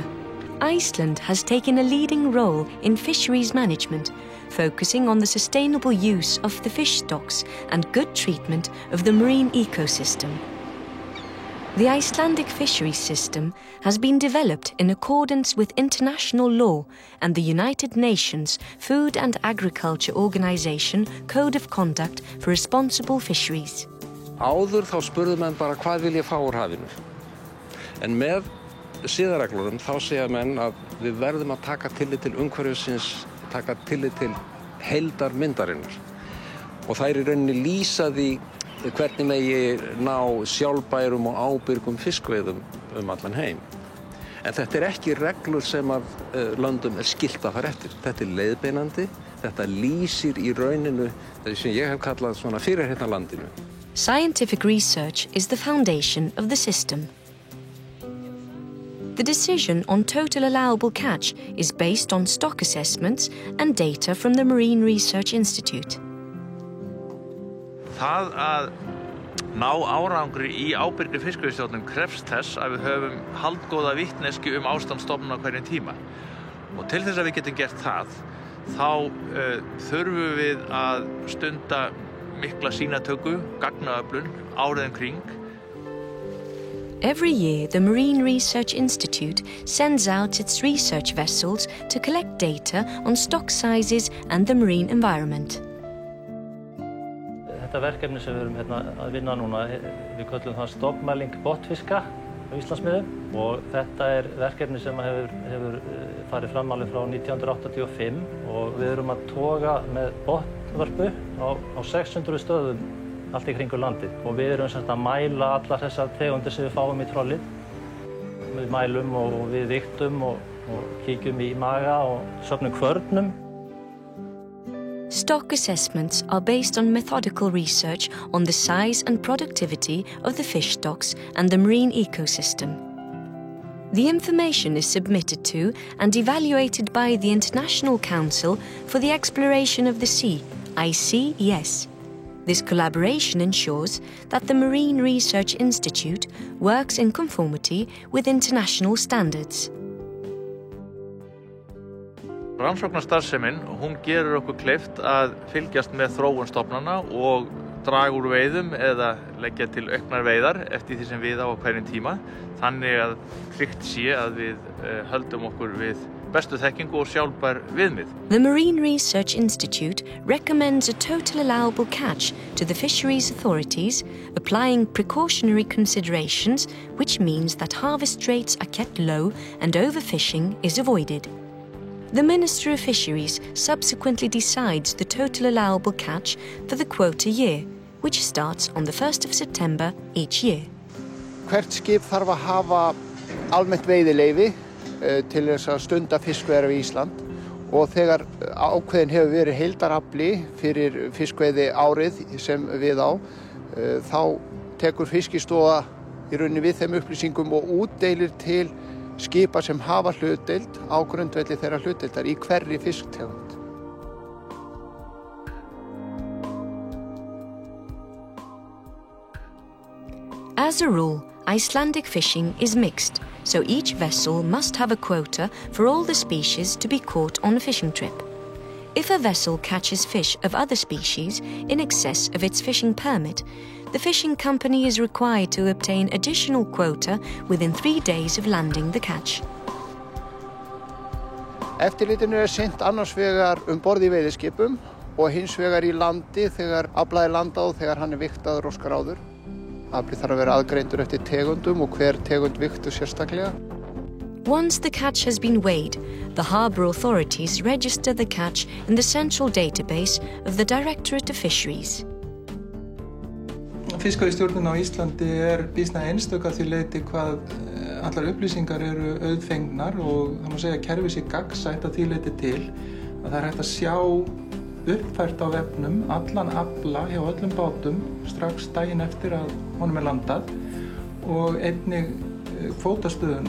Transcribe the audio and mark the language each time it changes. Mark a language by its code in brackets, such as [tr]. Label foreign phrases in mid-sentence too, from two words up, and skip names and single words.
[en] Iceland has taken a leading role in fisheries management, focusing on the sustainable use of the fish stocks and good treatment of the marine ecosystem. The Icelandic fisheries system has been developed in accordance with international law and the United Nations Food and Agriculture Organization Code of Conduct for Responsible Fisheries. [is] Áður þá spurðu menn bara hvað vil ég fá úr hafinu. En með siðareglunum þá segja menn að við verðum að taka tillit til umhverfisins, taka tillit til heildarmyndarinnar. Og þær í rauninni lýsa því hvernig megi ná sjálfbærum og ábyrgum fiskveiðum allan heim. En þetta ekki reglur sem að löndum skylt að fara eftir. Þetta leiðbeinandi, þetta lýsir í rauninu það sem ég hef kallað svona fyrirheitna landinu. [en] Scientific research is the foundation of the system. The decision on total allowable catch is based on stock assessments and data from the Marine Research Institute. [is] Það að ná árangri í ábyrgri fiskveiðistjórnun krefst þess að við höfum haldgóða vitneskju ástand stofnana á hverjum tíma. Og til þess að við getum gert það, þá þurfum við að stunda mikla sýnatöku, gagnaöflun, árið kring. [en] Every year, the Marine Research Institute sends out its research vessels to collect data on stock sizes and the marine environment. [is] Þetta verkefni sem við erum að vinna núna, við köllum það stofnmæling botnfiska á Íslandsmiðum og þetta verkefni sem hefur farið fram alveg frá 1985 og við erum að toga með botnvörpu á 600 stöðum allt í kringu landið og við erum að mæla allar þessar tegundir sem við fáum í trollið. Við mælum og við vigtum og kíkjum í maga og söfnum kvörnum. [en] Stock assessments are based on methodical research on the size and productivity of the fish stocks and the marine ecosystem. The information is submitted to and evaluated by the International Council for the Exploration of the Sea, ICES. This collaboration ensures that the Marine Research Institute works in conformity with international standards. [is] Rannsóknarstarfsemin, hún gerir okkur kleift að fylgjast með þróun stofnana og draga úr veiðum eða leggja til auknar veiðar eftir því sem við á hverjum tíma. Þannig að tryggt sé að við höldum okkur við bestu þekkingu og sjálfbær viðmið. [en] The Marine Research Institute recommends a total allowable catch to the fisheries authorities, applying precautionary considerations, which means that harvest rates are kept low and overfishing is avoided. The Minister of Fisheries subsequently decides the total allowable catch for the quota year, which starts on the 1st of September each year. [is] Hvert skip þarf að hafa almennt veiðileyfi til þess að stunda fiskveiðar við Ísland og þegar ákveðin hefur verið heildarafli fyrir fiskveiði árið sem við á, þá tekur Fiskistofa í rauninni við þeim upplýsingum og útdeilir til skipa sem hafa hlutdeild á grundvelli þeirra hlutdeildar í hverri fisktegund. [en] As a rule, Icelandic fishing is mixed, so each vessel must have a quota for all the species to be caught on a fishing trip. If a vessel catches fish of other species in excess of its fishing permit, the fishing company is required to obtain additional quota within 3 days of landing the catch. [is] Eftirlitinu sinnt annars vegar borð í veiðiskipum og hins vegar í landi þegar aflað landað og þegar hann vigtaður og skráður. Afli þarf að vera aðgreindur eftir tegundum og hver tegund vigtuð sérstaklega. [en] Once the catch has been weighed, the harbour authorities register the catch in the central database of the Directorate of Fisheries. [is] Fiskveiðistjórnin á Íslandi býsna einstök að því leyti hvað allar upplýsingar eru auðfengnar og það má segja að kerfið sé gagnsætt að því leyti til að það hægt að sjá uppfært á vefnum allan afla hjá öllum bátum strax daginn eftir að honum landað og einnig kvótastöðuna.